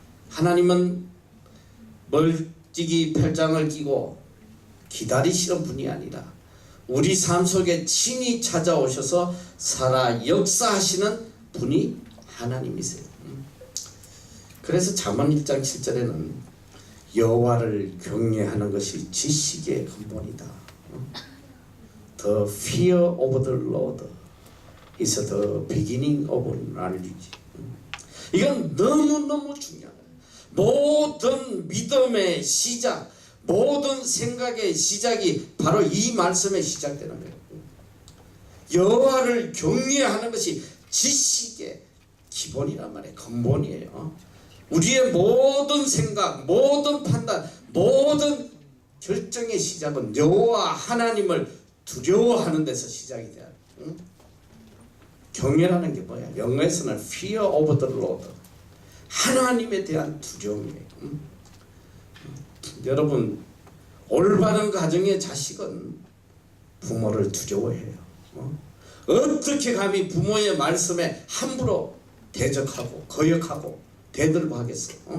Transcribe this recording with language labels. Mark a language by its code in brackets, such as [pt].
[ko] 하나님은 멀찍이 별장을 끼고 기다리시는 분이 아니라 우리 삶 속에 친히 찾아오셔서 살아 역사하시는 분이 하나님이세요. 그래서 잠언 1장 7절에는 여호와를 경외하는 것이 지식의 근본이다. [en] The fear of the Lord is the beginning of knowledge. [ko] 이건 너무너무 중요하다. 모든 믿음의 시작, 모든 생각의 시작이 바로 이 말씀에 시작되는 거예요. 여호와를 경외하는 것이 지식의 기본이란 말이에요. 근본이에요. 우리의 모든 생각, 모든 판단, 모든 결정의 시작은 여호와 하나님을 두려워하는 데서 시작이 돼요. 경외라는 게 뭐야? 영어에서는 [en] fear of the Lord. [ko] 하나님에 대한 두려움이에요. 여러분, 올바른 가정의 자식은 부모를 두려워해요. 어떻게 감히 부모의 말씀에 함부로 대적하고 거역하고 대들고 하겠어?